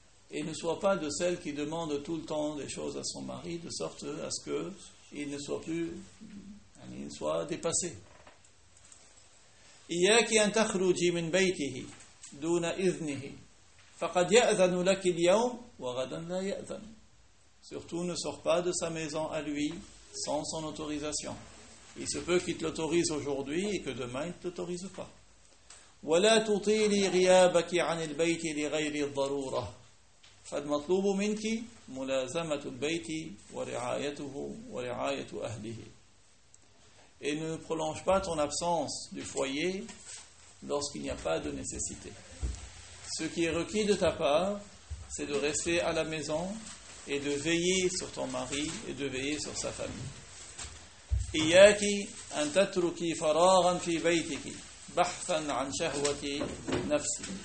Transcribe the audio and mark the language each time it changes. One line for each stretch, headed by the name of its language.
French: Et ne sois pas de celles qui demandent tout le temps des choses à son mari, de sorte à ce qu'il ne soit plus, il ne soit dépassé.
Arabic: إياك أن تخرجي من بيته دون إذنه فقد يأذن لك اليوم وغدا لا يأذن.
French: Surtout ne sors pas de sa maison à lui sans son autorisation. Il se peut qu'il te l'autorise aujourd'hui et que demain il ne te l'autorise pas.
Arabic: ولا تطيلي غيابك عن البيت لغير الضرورة فالمطلوب منك ملازمة البيت ورعايته ورعاية أهله.
French: Et ne prolonge pas ton absence du foyer lorsqu'il n'y a pas de nécessité. Ce qui est requis de ta part, c'est de rester à la maison et de veiller sur ton mari et de veiller sur sa famille.
Arabic: إِيَّاكِ أَنْ تَتْرُكِ فَرَاغًا فِي بَيْتِكِ بَحْثًا عَنْ شَهْوَةِ نَفْسِ.